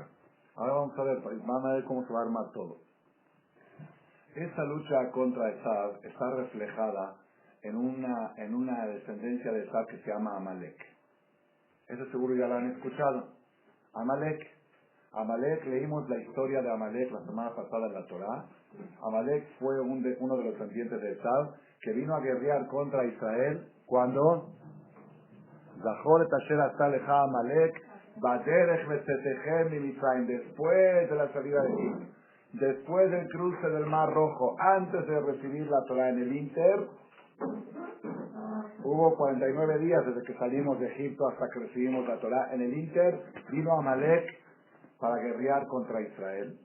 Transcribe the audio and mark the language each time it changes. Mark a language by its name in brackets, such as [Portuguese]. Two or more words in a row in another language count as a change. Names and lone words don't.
[Spanish] Ahora vamos a ver cómo se va a armar todo. Esta lucha contra Esav está reflejada en una descendencia de Esav que se llama Amalek. Eso seguro ya lo han escuchado. Amalek, leímos la historia de Amalek la semana pasada en la Torá. Amalek fue uno de los descendientes de Esav que vino a guerrear contra Israel cuando [Hebrew] זכור את אשר עשה לך עמלק בדרך בצאתכם ממצרים, [Spanish] después de la salida de Egipto. Después del cruce del Mar Rojo, antes de recibir la Torah en el Inter, hubo 49 días desde que salimos de Egipto hasta que recibimos la Torah. En el Inter vino Amalek para guerrear contra Israel.